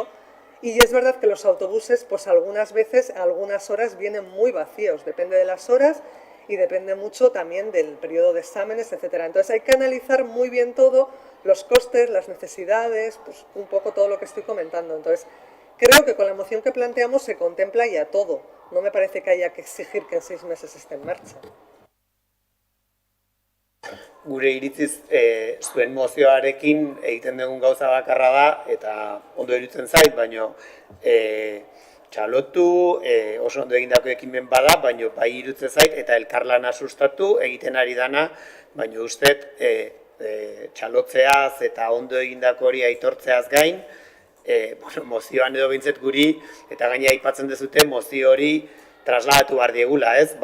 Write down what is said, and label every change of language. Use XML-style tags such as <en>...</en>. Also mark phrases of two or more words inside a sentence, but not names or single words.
<es>Y es verdad que los autobuses, pues algunas veces, a algunas horas vienen muy vacíos, depende de las horas y depende mucho también del periodo de exámenes, etcétera. Entonces hay que analizar muy bien todo, los costes, las necesidades, pues un poco todo lo que estoy comentando. Entonces creo que con la moción que planteamos se contempla ya todo. No me parece que haya que exigir que en 6 meses esté en marcha.</es> <eu>Gure iritziz, zuen mozioarekin egiten dugun gauza bakarra da, eta ondo iruditzen zait, baino txalotu, oso ondo egindako ekimen bada, baino bai iruditzen zait, eta elkarlana sustatu egiten ari dana, baino ustet txalotzeaz eta ondo egindako hori aitortzeaz gain, mozioan edo bintzet guri, eta gaina aipatzen dezute mozio hori trasladatu behar diegula, ez?</eu>